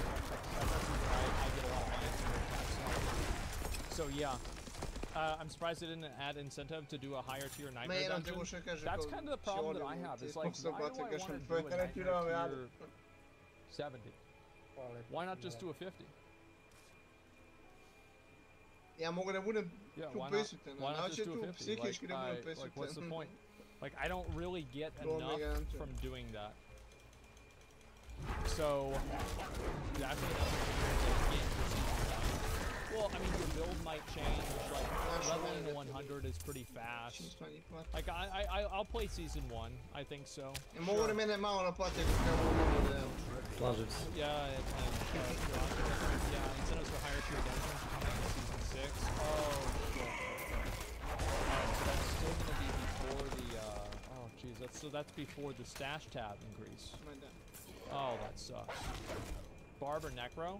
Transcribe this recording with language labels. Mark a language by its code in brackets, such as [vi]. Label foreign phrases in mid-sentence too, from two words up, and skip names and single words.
[en] I get a lot of my information. So yeah. I'm surprised they didn't add incentive to do a higher tier nightmare dungeon. That's kind of the problem that I have. It's like, why do I want to do a nightmare tier 70? Why not just do a 50? [sr] Ja mogu da budem tu prisutan, [en] why not just do a [sr] tu [en] 50? [sr] psihički da budem [en] Like, [sr] prisutan. [en] what's the point? Like, I don't really get enough from doing that. So, definitely, well, I mean, your build might change. Like, leveling to 100 is pretty fast. Like, I'll play season 1. I think so. [sr] Mogu da mene malo naplate kako mogu da... Slažem se. [en] Yeah, incentives for higher tier dungeons coming in season 6. Oh, shit. So that's still gonna be before the, oh, jeez, that's before the stash tab increase. Oh, that sucks. Barber Necro?